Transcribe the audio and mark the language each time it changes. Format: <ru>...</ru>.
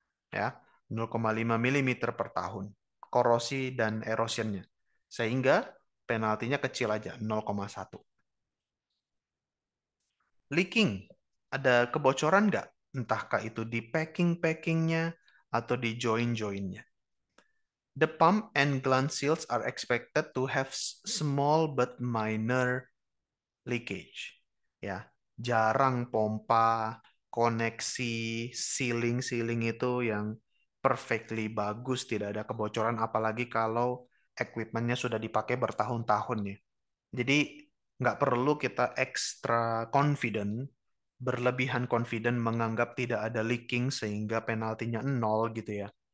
<id>Ya, 0,5 milimeter per tahun. Korosi dan erosionnya. Sehingga penaltinya kecil aja, 0,1. Leaking, ada kebocoran nggak? Entahkah itu di packing-packingnya atau di join-joinnya.</id> <en>The pump and gland seals are expected to have small but minor leakage.</en> <id>Ya, jarang pompa, koneksi, sealing itu yang perfectly bagus, tidak ada kebocoran, apalagi kalau equipmentnya sudah dipakai bertahun-tahun ya. Jadi nggak perlu kita extra confident, berlebihan confident menganggap tidak ada leaking sehingga penaltinya 0 gitu ya.</id>